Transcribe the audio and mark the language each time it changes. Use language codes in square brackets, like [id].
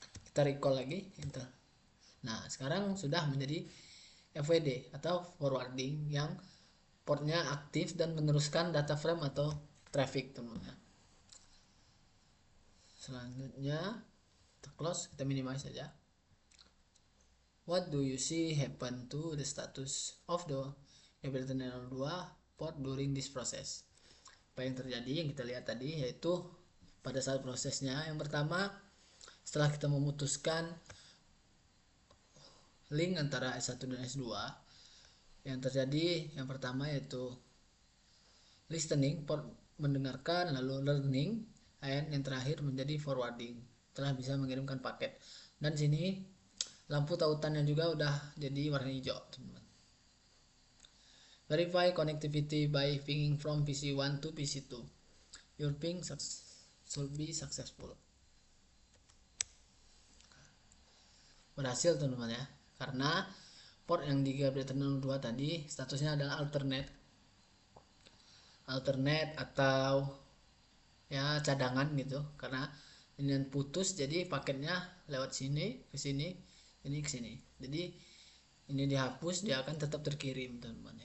[id] Kita recall lagi, enter. Nah, sekarang sudah menjadi FWD atau forwarding, yang portnya aktif dan meneruskan data frame atau traffic teman-teman. Selanjutnya Kita close, kita minimize saja. [en] What do you see happen to the status of the L2 port during this process? [id] Apa yang terjadi yang kita lihat tadi, yaitu pada saat prosesnya yang pertama, setelah kita memutuskan link antara S1 dan S2, yang terjadi yang pertama yaitu listening, port mendengarkan, lalu learning, dan yang terakhir menjadi forwarding, telah bisa mengirimkan paket. Dan sini lampu tautannya juga udah jadi warna hijau, teman-teman. [en] Verify connectivity by pinging from PC1 to PC2. Your ping should be successful. [id] Berhasil, teman-teman ya, karena port yang di Gabriel Terminal 2 tadi statusnya adalah alternate atau ya cadangan gitu, karena ini putus jadi paketnya lewat sini ke sini, ini ke sini, jadi ini dihapus, dia akan tetap terkirim, teman-teman.